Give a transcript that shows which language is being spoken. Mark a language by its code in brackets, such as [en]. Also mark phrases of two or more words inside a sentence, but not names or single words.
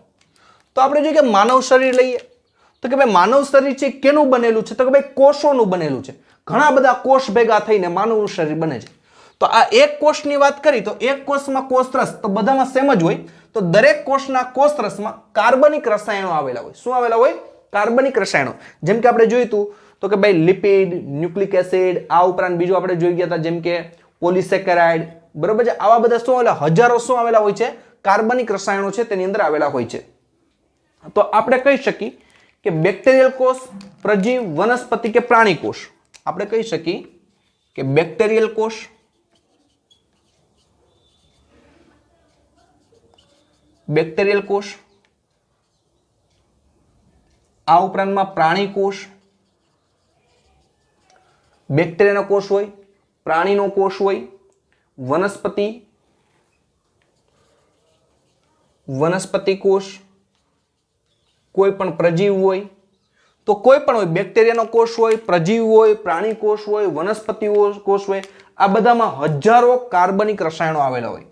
[gu] તો આપણે જોઈએ કે માનવ શરીર લઈએ તો કે ભાઈ માનવ શરીર છે કેનું બનેલું છે તો કે ભાઈ કોષોનું બનેલું છે। ઘણા બધા કોષ ભેગા થઈને માનવ શરીર બને છે। તો આ એક કોષની વાત કરી તો એક કોષમાં કોષરસ તો બધામાં સેમ જ હોય। તો દરેક કોષના કોષરસમાં કાર્બનિક રસાયણો આવેલા હોય। શું આવેલા હોય? કાર્બનિક રસાયણો। જેમ કે આપણે જોયું તો કે ભાઈ લિપિડ, [en] nucleic acid, [gu] આ ઉપરાંત બીજું આપણે જોઈ ગયા હતા જેમ કે પોલિસેકેરાઇડ, બરોબર છે। આવા બધા શું આવેલા હજારો શું આવેલા હોય છે કાર્બનિક રસાયણો છે તેની અંદર આવેલા હોય છે। તો આપણે કહી શકી કે બેક્ટેરિયલ કોષ, પ્રજીવ, વનસ્પતિ કે પ્રાણી કોષ। આપણે કહી શકી કે બેક્ટેરિયલ કોષ, બેક્ટેરિયલ કોષ, આ ઉપરાંત મેં પ્રાણી કોષ, બેક્ટેરિયા કોષ હોય, પ્રાણી નો કોષ હોય, વનસ્પતિ, વનસ્પતિ કોષ, કોઈ પણ પ્રજીવ હોય તો કોઈ પણ હોય બેક્ટેરિયા નો કોષ હોય, પ્રજીવ હોય, પ્રાણી કોષ હોય, વનસ્પતિ કોષ હોય, આ બધામાં હજારો કાર્બનિક રસાયણો આવેલા હોય।